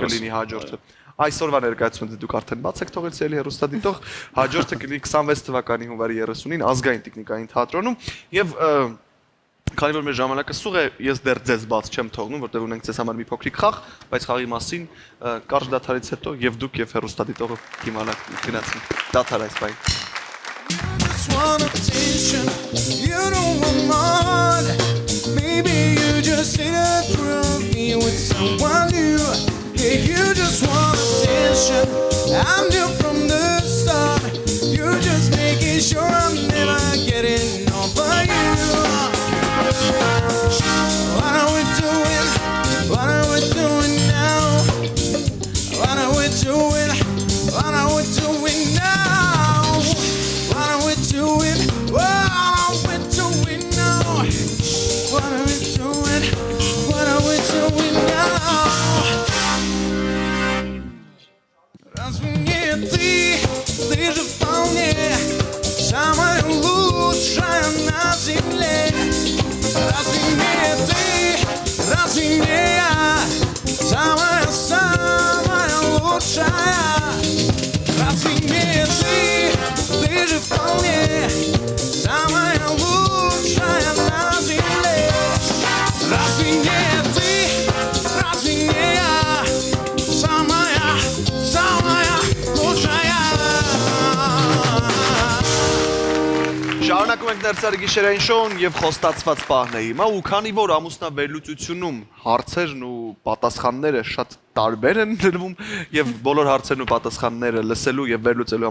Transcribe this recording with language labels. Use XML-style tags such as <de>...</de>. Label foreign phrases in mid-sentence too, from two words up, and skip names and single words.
<hy>կլինի հաջորդը։ Այսօրվա ներկայացումը դուք արդեն բաց եք թողել սիրելի հեռուստադիտող, հաջորդը կլինի 26 թվականի հունվարի 30-ին ազգային տեխնիկային թատրոնում եւ Քանի որ մեր ժամանակը սուղ է, ես դեռ ձեզ բաց չեմ թողնում, որտեղ ունենք ձեզ համար մի փոքրիկ խաղ, բայց խաղի մասին կարճ դադարից հետո եւ դուք եւ հեռուստադիտողը կիմանաք գնացին դադար այս բան։</hy> <en>Just want attention, you don't want more. Maybe you just sit up through me with someone new. Yeah, you just want attention. I'm new from the start. You're just making sure I'm never getting over you. What are we doing? What are we doing now? What are we doing? What are we doing now? What are we doing? What are we doing now? What are we doing? What are we doing now?</en> <ru>Разве не ты же вполне самая лучшая на земле? Разве не я самая лучшая? Разве не ты же вполне самая лучшая на земле? Разве не я самая лучшая?</ru> <hy>Շարունակում ենք ներսարի գիշերային շոուն եւ խոստացված պահն է հիմա ու քանի որ ամուսնավերլուծությունում հարցերն ու պատասխանները շատ տարբեր են դրվում եւ բոլոր հարցերն ու պատասխանները լսելու եւ վերլուծելու</hy>